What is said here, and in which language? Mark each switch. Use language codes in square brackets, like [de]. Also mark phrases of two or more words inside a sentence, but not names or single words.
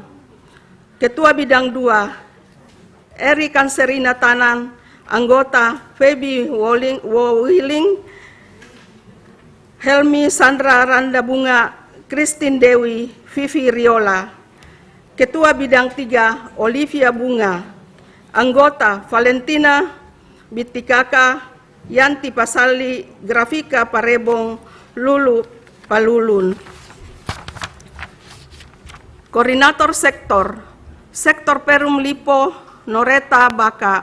[id] Ketua Bidang 2, Eri Kanserina Tanan, Anggota, Feby Willing, Helmi Sandra Randa Bunga, Christine Dewi, Vivi Riola. Ketua Bidang 3, Olivia Bunga. Anggota, Valentina Bitikaka, Yanti Pasali, Grafika Parebong, Lulu Palulun. Koordinator Sektor, Sektor Perum Lipo, Noreta Baka.